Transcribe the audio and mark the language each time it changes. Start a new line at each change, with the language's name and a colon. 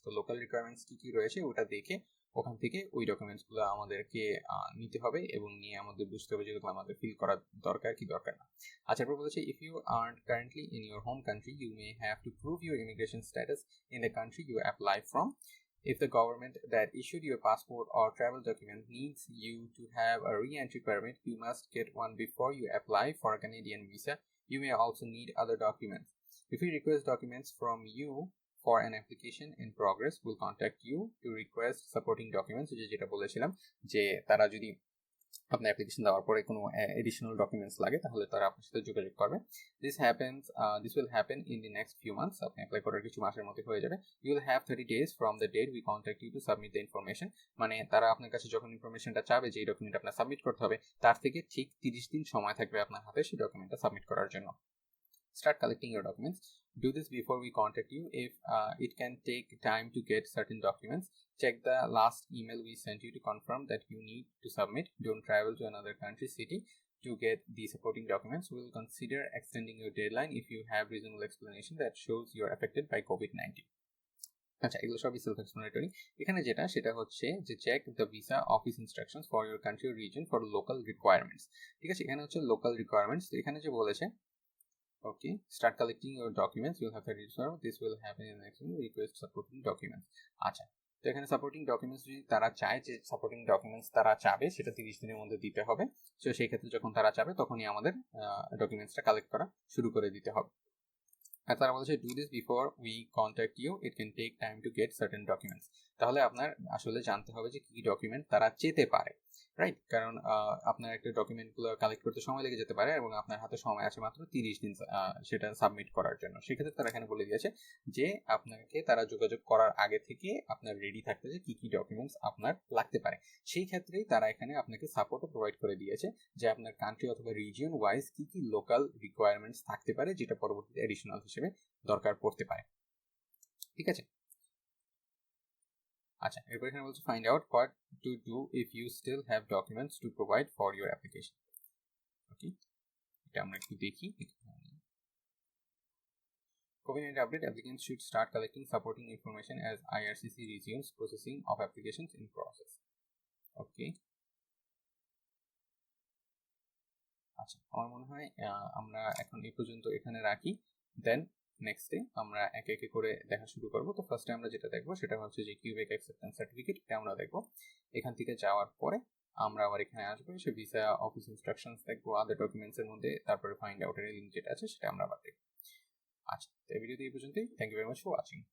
Bangla: তো local requirements কি কি রয়েছে ওটা দেখে ওখান থেকে ওই ডকুমেন্টসগুলো আমাদেরকে নিতে হবে, এবং নিয়ে আমাদের বুঝতে হবে যেগুলো আমাদের ফিল করা দরকার কি দরকার না। আচ্ছা, এরপর বলেছে
English: If you are currently in your home country you may have to prove your immigration status in the country you apply from. If the government that issued your passport or travel document needs you to have a re-entry permit, you must get one before you apply for a Canadian visa. You may also need other documents. If we request documents from you for an application in progress, we'll contact you to request supporting documents.
Bangla: যেটা বলেছিলাম যে তারা যদি আপনার application দেওয়ার পরে কোনো additional documents লাগে তাহলে তারা আপনার সাথে যোগাযোগ করবে।
English: This will happen in the next few months.
Bangla: আপনি অ্যাপ্লাই করার কিছু মাসের মধ্যে হয়ে যাবে।
English: You will have 30 days from the date we contact you to submit the information.
Bangla: মানে তারা আপনার কাছে যখন ইনফরমেশনটা চাবে যে এই ডকুমেন্ট আপনার সাবমিট করতে হবে তার থেকে ঠিক 30 দিন সময় থাকবে আপনার হাতে সেই ডকুমেন্টটা সাবমিট করার জন্য।
English: Start collecting your documents. Do this before we contact you. If it can take time to get certain documents, check the last email we sent you to confirm that you need to submit. Don't travel to another country, city to get the supporting documents. We will consider extending your deadline if you have reasonable explanation that shows you are affected by COVID-19.
Bangla: আচ্ছা, এগুলো সবই self explanatory. এখানে যেটা সেটা হচ্ছে যে
English: Check the visa office instructions for your country region for local requirements.
Bangla: ঠিক আছে, এখানে হচ্ছে লোকাল রিকোয়ারমেন্টস। এখানে যে বলেছে
English: okay, start collecting your documents. You'll have to register. This will happen in the next one. Request supporting documents.
Bangla: আচ্ছা, তো এখানে সাপোর্টিং ডকুমেন্টস যদি তারা চায় যে সাপোর্টিং ডকুমেন্টস তারা চাবে সেটা 30 দিনের মধ্যে দিতে হবে। তো সেই ক্ষেত্রে যখন তারা চাবে তখনই আমাদের ডকুমেন্টসটা কালেক্ট করা শুরু করে দিতে হবে। আর তারা বলছে
English: Do this before we contact you, it can take time to get certain documents.
Bangla: তাহলে আপনার আসলে জানতে হবে যে কী ডকুমেন্ট তারা চেতে পারে, রাইট? কারণ আপনার একটা ডকুমেন্টগুলো কালেক্ট করতে সময় লেগে যেতে পারে এবং আপনার হাতে সময় আছে মাত্র 30 দিন সেটা সাবমিট করার জন্য। সেক্ষেত্রে তারা এখানে বলে দিয়েছে যে আপনাকে তারা যোগাযোগ করার আগে থেকে আপনার রেডি থাকতে যে কী কী ডকুমেন্টস আপনার লাগতে পারে। সেই ক্ষেত্রেই তারা এখানে আপনাকে সাপোর্টও প্রোভাইড করে দিয়েছে যে আপনার কান্ট্রি অথবা রিজিয়ন ওয়াইজ কী কী লোকাল রিকোয়ারমেন্টস থাকতে পারে যেটা পরবর্তীতে অ্যাডিশনাল হিসেবে দরকার পড়তে পারে। ঠিক আছে, আচ্ছা, এরপর এখানে বলছে
English: Find out what to do if you still have documents to provide for your application.
Bangla: ওকে, এটা আমরা একটু দেখি।
English: COVID-19 update, applicants should start collecting supporting information as IRCC resumes processing of applications in process.
Bangla: ওকে, আচ্ছা, আমার মনে হয় আমরা এখন এই পর্যন্ত এখানে রাখি, দেন নেক্সট ডে আমরা একে একে করে দেখা শুরু করবো। তো ফার্স্টে আমরা যেটা দেখবো সেটা হচ্ছে যে কিউবেক অ্যাকসেপ্টেন্স সার্টিফিকেট, এটা আমরা দেখবো। এখান থেকে যাওয়ার পরে আমরা আবার এখানে আসবো, সে ভিসা অফিস ইনস্ট্রাকশনস দেখবো, আদার ডকুমেন্টসের মধ্যে তারপরে ফাইন্ড আউটের লিঙ্ক যেটা আছে সেটা আমরা আবার দেখবো। আচ্ছা, তো এই ভিডিওতে এই পর্যন্তই।
English: Thank you very much for watching.